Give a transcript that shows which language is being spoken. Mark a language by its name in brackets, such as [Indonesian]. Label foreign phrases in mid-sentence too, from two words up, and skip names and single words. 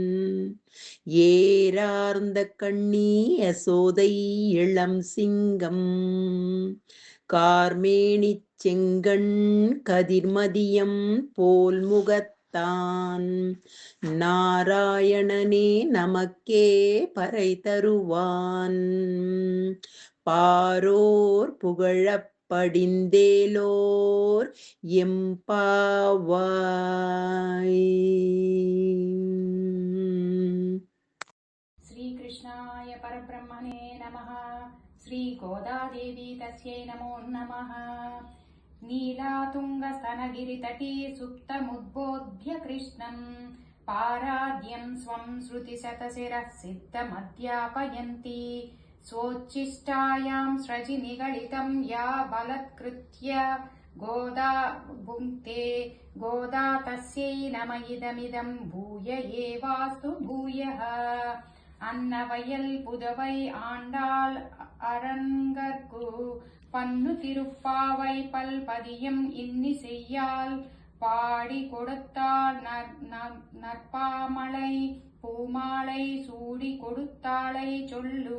[Tamil] ஏரார்ந்த கண்ணி யசோதை இளம் சிங்கம் கார்மேனிச் செங்கண் கதிர்மதியம் போல் முகத்தான் நாராயணனே நமக்கே பறை தருவான் பாரோர் புகழப் படிந்தேலோர் எம்பாவாய். [Sanskrit] श्रीकृष्णाय परब्रह्मणे नमः. श्रीगोदादेवी तस्यै नमो नमः. नीलातुङ्गस्तनगिरितटी सुप्तमुद्बोध्य कृष्णम् पाराद्यं स्वं श्रुतिशतशिरः सिद्धमध्यापयन्ती स्वोच्छिष्टायां स्रजि निगलितं या बलत्कृत्य गोदा भुङ्क्ते गोदा तस्यै नम इदमिदं भूय एवास्तु भूयः. [Tamil] அன்னவயல் புதுவை ஆண்டாள் அரங்கற்கு பண்ணு திருப்பாவை பல்பதியம் இன்னிசையால் பாடி கொடுத்தாள் நற்பாமலை. பூமாலை சூடி கொடுத்தாளை சொல்லு.